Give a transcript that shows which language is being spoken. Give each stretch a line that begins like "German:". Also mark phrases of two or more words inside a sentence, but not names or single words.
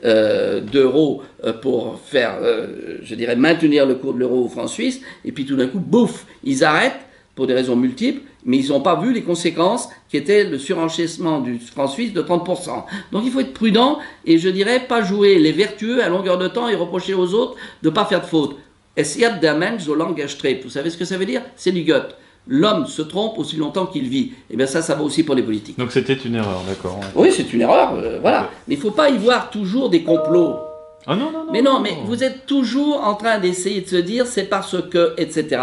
French: d'euros pour faire, je dirais, maintenir le cours de l'euro au franc suisse, et puis tout d'un coup, bouf, ils arrêtent pour des raisons multiples, mais ils n'ont pas vu les conséquences qui étaient le surenchissement du franc suisse de 30%. Donc il faut être prudent et je dirais pas jouer les vertueux à longueur de temps et reprocher aux autres de ne pas faire de faute.
German: Es hat der Mensch so lange gestrebt.
French: Vous savez ce que ça veut dire? C'est du Goethe. L'homme se trompe aussi longtemps qu'il vit. Et bien ça va aussi pour les politiques. Donc c'était une erreur, d'accord. Ouais. Oui, c'est une erreur, voilà. Mais il ne faut pas y voir toujours des complots. Ah non, non, non. Mais non, mais vous êtes toujours en train d'essayer de se dire c'est parce que, etc.